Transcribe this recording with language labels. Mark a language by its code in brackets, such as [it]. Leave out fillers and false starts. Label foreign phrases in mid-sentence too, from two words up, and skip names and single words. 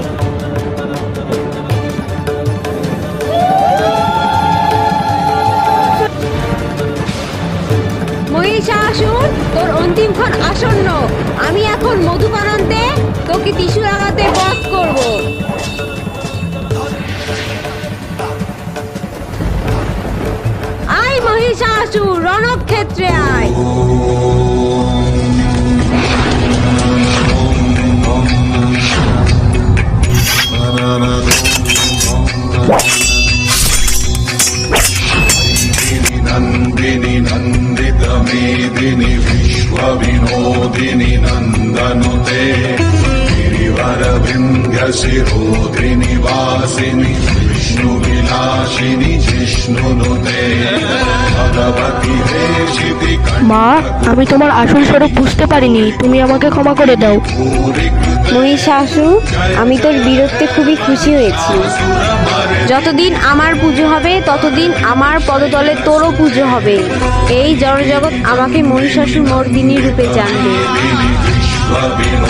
[bn] মহিষাসুর, তোর অন্তিমক্ষণ আসন্ন। আমি এখন মধুপানন্তে তোকে টিস্যু লাগাতে বধ করব। আয় মহিষাসুর, রণক্ষেত্রে আয়। [sa] नन्दिनि नन्दित मेदिनि विश्वविनोदिनि नन्दनुते गिरिवरविन्ध्यशिरोधिनि वासिनि विष्णुविलासिनि जिष्णुनुते भगवति देशिति [bn] মা, আমি তোমার আসল স্বরূপ বুঝতে পারিনি, তুমি আমাকে ক্ষমা করে দাও। মহিষাসুর, আমি তোর বীরত্বে খুবই খুশি হয়েছি। যতদিন আমার পুজো হবে ততদিন আমার পদতলে তোরও পুজো হবে। এই জড়জগৎ আমাকে মহিষাসুর মর্দিনী রূপে জানবে।